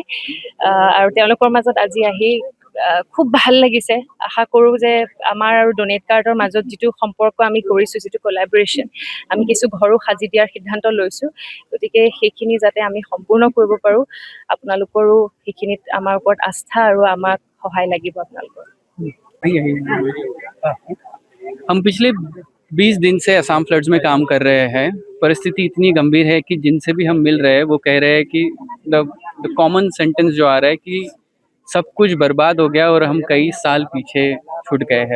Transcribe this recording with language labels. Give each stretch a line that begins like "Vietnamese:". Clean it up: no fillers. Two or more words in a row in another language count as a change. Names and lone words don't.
Assamese: আৰু তেওঁলোকৰ মাজত আজি আহি খুব ভাল লাগিছে। আশা কৰো যে আমাৰ আৰু ডনেট কাৰ্ডৰ মাজত যিটো সম্পৰ্ক আমি কৰিছো, যিটো কোলাবৰেশ্যন, আমি কিছু ঘৰো সাজি দিয়াৰ সিদ্ধান্ত লৈছো। গতিকে সেইখিনি যাতে আমি সম্পূৰ্ণ কৰিব পাৰো, আপোনালোকৰো সেইখিনিত আমাৰ ওপৰত আস্থা আৰু আমাক সহায় লাগিব আপোনালোকৰ।
Hindi: हम पिछले 20 दिन से असम फ्लड्स में काम कर रहे हैं। परिस्थिति इतनी गंभीर है कि जिनसे भी हम मिल रहे हैं वो कह रहे हैं कि
English: the common sentence
Hindi: जो आ रहा है कि सब कुछ बर्बाद हो गया और हम कई साल पीछे छूट गए हैं।